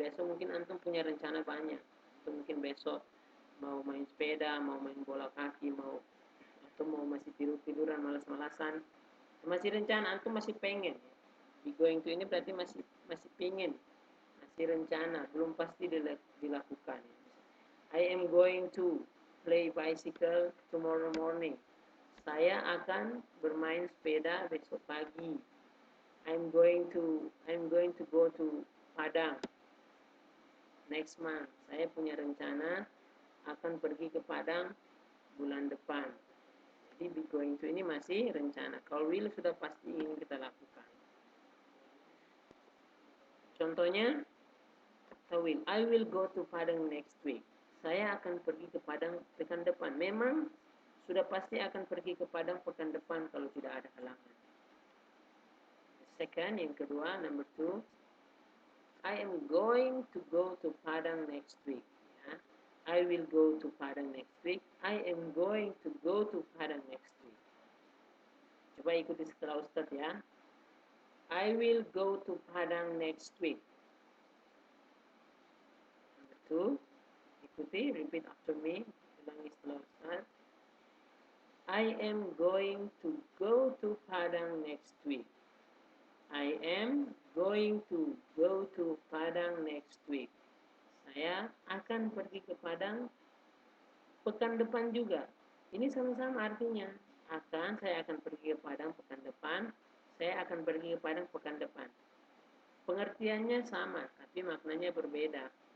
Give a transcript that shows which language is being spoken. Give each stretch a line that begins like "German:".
Indonesian: Besok mungkin antum punya rencana banyak. Antum mungkin besok mau main sepeda, mau main bola kaki, atau mau masih tiduran malas-malasan. Masih rencana, antum masih pengen. Be going to ini berarti masih pengen. Masih rencana, belum pasti dilakukan.
English: I am going to play bicycle tomorrow morning.
Indonesian: Saya akan bermain sepeda besok pagi.
English: I'm going to go to Padang next month.
Indonesian: Saya punya rencana akan pergi ke Padang bulan depan. Jadi be going to ini masih rencana. Kalau will sudah pasti ingin kita lakukan. Contohnya,
English: I will go to Padang next week.
Indonesian: Saya akan pergi ke Padang pekan depan. Memang sudah pasti akan pergi ke Padang pekan depan kalau tidak ada halangan.
English: Second,
Indonesian: yang kedua,
English: number 2, I am going to go to Padang next week. Ya. I will go to Padang next week. I am going to go to Padang next week.
Indonesian: Coba ikuti setelah Ustadz ya.
English: I will go to Padang next week. Number 2,
Indonesian: ikuti,
English: repeat after me.
Indonesian: Ulangi setelah Ustadz.
English: I am going to go to Padang next week. I am going to go to Padang next week.
Indonesian: Saya akan pergi ke Padang pekan depan juga. Ini sama-sama artinya. Saya akan pergi ke Padang pekan depan. Saya akan pergi ke Padang pekan depan. Pengertiannya sama, tapi maknanya berbeda.